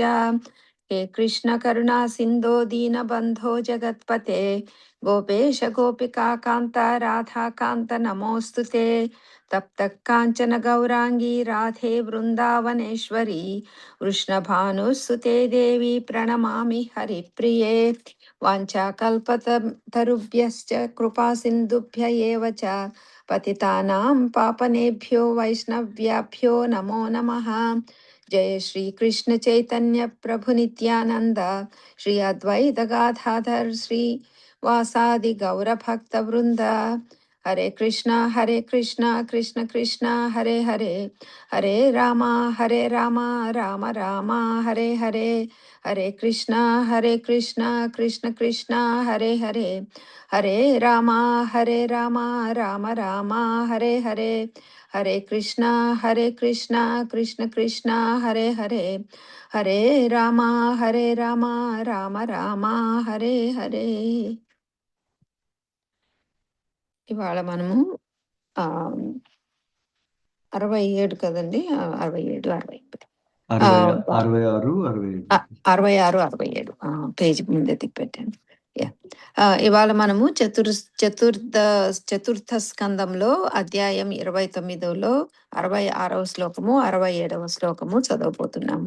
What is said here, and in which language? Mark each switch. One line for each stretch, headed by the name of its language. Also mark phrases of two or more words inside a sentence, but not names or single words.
Sanskrit: హే కృష్ణ కరుణా సింధో దీన బంధో జగత్పతే గోపేశ గోపికా కాంత రాధా కాంత నమోస్తుతే. తప్త కాంచన గౌరాంగీ రాధే బృందావనేశ్వరి వృష్ణభానుసుతే దేవి ప్రణమామి హరిప్రియే. వాంఛాకల్పతరుభ్యశ్చ కృపా సింధుభ్య ఏవ చ పతితానాం పాపనేభ్యో వైష్ణవ్యాభ్యో నమో నమః. జయ శ్రీ కృష్ణ చైతన్య ప్రభు నిత్యానంద శ్రీ అద్వైత గాధాధర్ శ్రీ వాసాది గౌర భక్త వృంద. హరే కృష్ణ కృష్ణ కృష్ణ హరే హరే హరే రామ రామ రామ హరే హరే. హరే కృష్ణ కృష్ణ కృష్ణ హరే హరే హరే రామ రామ రామ హరే హరే. హరే కృష్ణ కృష్ణ కృష్ణ హరే హరే హరే రామ రామ రామ హరే హరే.
Telugu: ఇవాళ మనము 67 కదండి, 67 68 66 67 పేజీ ముందే తిప్పెట్టాను. ఇవాళ మనము చతుర్థ స్కందంలో అధ్యాయం 29లో 66వ శ్లోకము 67వ శ్లోకము చదవబోతున్నాము.